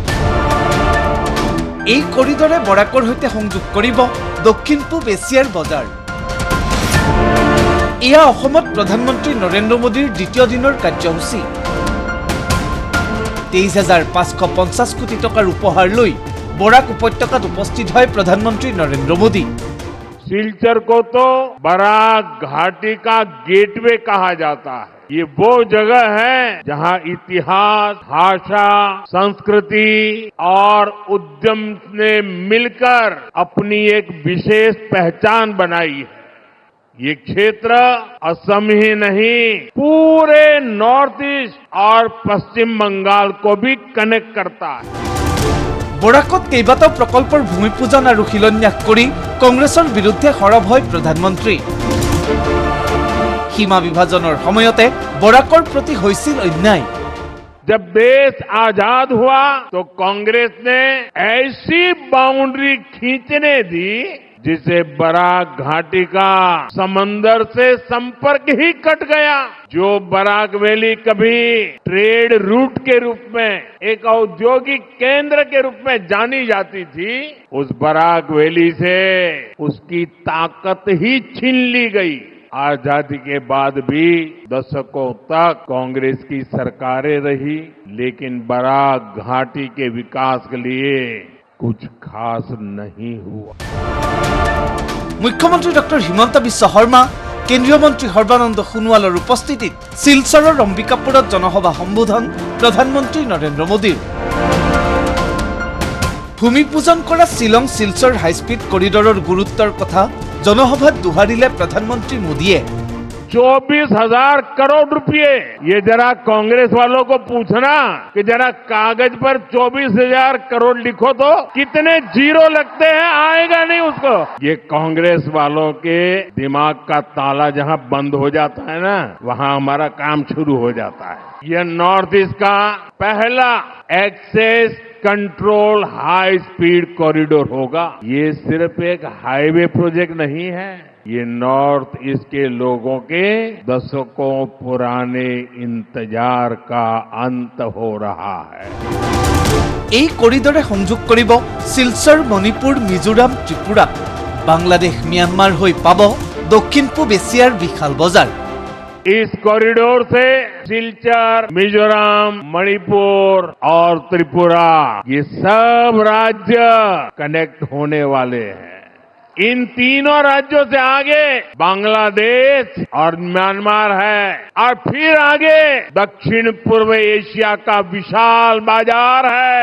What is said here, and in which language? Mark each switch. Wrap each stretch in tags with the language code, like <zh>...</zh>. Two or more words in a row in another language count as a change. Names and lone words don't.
<as>এই কৰিডৰে বৰাকৰ সৈতে সংযোগ কৰিব দক্ষিণ পূব এছিয়াৰ বজাৰ। এয়া অসমত প্ৰধানমন্ত্ৰী নৰেন্দ্ৰ মোদীৰ দ্বিতীয় দিনৰ কাৰ্যসূচী। 23,550 কোটি টকাৰ উপহাৰ লৈ বৰাক উপত্যকাত উপস্থিত হয় প্ৰধানমন্ত্ৰী নৰেন্দ্ৰ মোদী।</as> <hi>सिलचर को तो बराक घाटी का गेटवे कहा जाता है। ये वो जगह है जहां इतिहास, भाषा, संस्कृति और उद्यम ने मिलकर अपनी एक विशेष पहचान बनाई है। ये क्षेत्र असम ही नहीं पूरे नॉर्थ ईस्ट और पश्चिम बंगाल को भी कनेक्ट करता है।</hi> <as>বৰাকত কেইবাটাও প্ৰকল্পৰ ভূমিপূজন আৰু শিলান্যাস কৰি কংগ্ৰেছৰ বিৰুদ্ধে সৰব হয় প্ৰধানমন্ত্ৰী। সীমা বিভাজনৰ সময়তে বৰাকৰ প্ৰতি হৈছিল অন্যায়।</as> <hi>जब देश आजाद हुआ तो कांग्रेस ने ऐसी बाउंड्री खींचने दी जिसे बराक घाटी का समंदर से संपर्क ही कट गया। जो बराक वैली कभी</hi> <en>trade route</en> <hi>के रूप में एक औद्योगिक केंद्र के रूप में जानी जाती थी, उस बराक वैली से उसकी ताकत ही छीन ली गई। आजादी के बाद भी दशकों तक कांग्रेस की सरकारें रही, लेकिन बराक घाटी के विकास के लिए कुछ खास नहीं हुआ।</hi> <as>মুখ্যমন্ত্ৰী ডক্টৰ হিমন্ত বিশ্ব শৰ্মা, কেন্দ্ৰীয় মন্ত্ৰী সৰ্বানন্দ সোণোৱালৰ উপস্থিতিত শিলচৰৰ অম্বিকাপুৰত জনসভা সম্বোধন প্ৰধানমন্ত্ৰী নৰেন্দ্ৰ মোদীৰ। ভূমিপূজন কৰা শিলং শিলচৰ হাইস্পীড কৰিডৰৰ গুৰুত্বৰ কথা জনসভাত দোহাৰিলে প্ৰধানমন্ত্ৰী মোদীয়ে।</as> <hi>24,000 करोड़ रुपए, ये जरा कांग्रेस वालों को पूछना कि जरा कागज पर 24,000 करोड़ लिखो तो कितने जीरो लगते हैं, आएगा नहीं उसको। ये कांग्रेस वालों के दिमाग का ताला जहां बंद हो जाता है ना, वहां हमारा काम शुरू हो जाता है। ये नॉर्थ ईस्ट का पहला</hi> <en>access control high speed corridor</en> <hi>होगा। ये सिर्फ एक हाईवे प्रोजेक्ट नहीं है, ये नॉर्थ ईस्ट के लोगों के दशकों पुराने इंतजार का अंत हो रहा है।</hi> <as>এই কৰিডৰে সংযোগ কৰিব শিলচৰ, মণিপুৰ, মিজোৰাম, ত্ৰিপুৰা, বাংলাদেশ, म्यांमार হৈ পাব দক্ষিণ পূব এছিয়াৰ বিশাল বজাৰ।</as> <hi>इस कॉरिडोर से सिलचर, मिजोरम, मणिपुर और त्रिपुरा ये सब राज्य कनेक्ट होने वाले हैं। इन तीनों राज्यों से आगे बांग्लादेश और म्यांमार है, और फिर आगे दक्षिण पूर्व एशिया का विशाल बाजार है।</hi>